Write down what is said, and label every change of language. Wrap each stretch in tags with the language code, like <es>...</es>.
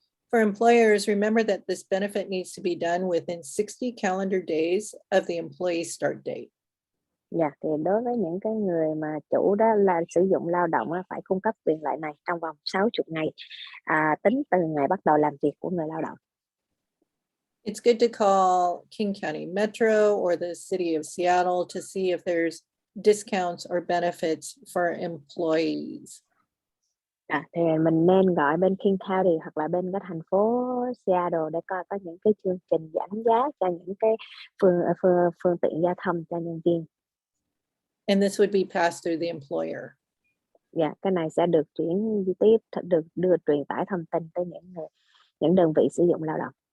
<en>For employers, remember that this benefit needs to be done within 60 calendar days of the employee start date.</en> <vi>Thì đối với những cái người mà chủ đó là sử dụng lao động phải cung cấp quyền lợi này trong vòng 60 ngày tính từ ngày bắt đầu làm việc của người lao động.</vi> <en>It's good to call King County Metro or the city of Seattle to see if there's discounts or benefits for employees.</en> <vi>Thì mình nên gọi bên King County hoặc là bên cái thành phố Seattle để coi có những cái chương trình giảm giá cho những cái phương tiện giao thông cho nhân viên.</vi> <en>And this would be passed through the employer.</en> <vi>Cái này sẽ được truyền tải thông tin tới những đơn vị sử dụng lao động.</vi>